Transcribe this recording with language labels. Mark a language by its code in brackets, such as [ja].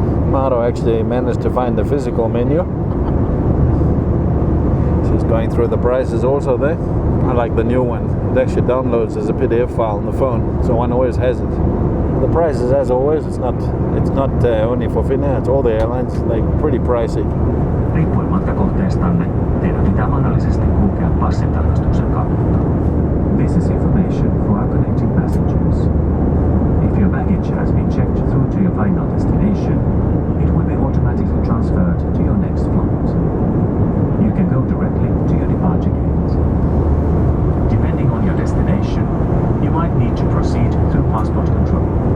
[en] Maro actually managed to find the physical menu. She's going through the prices also there. I like the new one. It actually downloads as a PDF file on the phone, so one always has it. The prices, as always, it's not only for Finnair, it's all the airlines. They're pretty pricey. [fi] Riippuen matkakohteestanne, teidän pitää mahdollisesti kulkea passintarkastuksen kautta. [en] This is information for our connecting passengers. If your baggage has been checked through to your final destination, it will be automatically transferred to your next flight. You can go directly to your departure gate. Depending on your destination, you might need to proceed through passport control.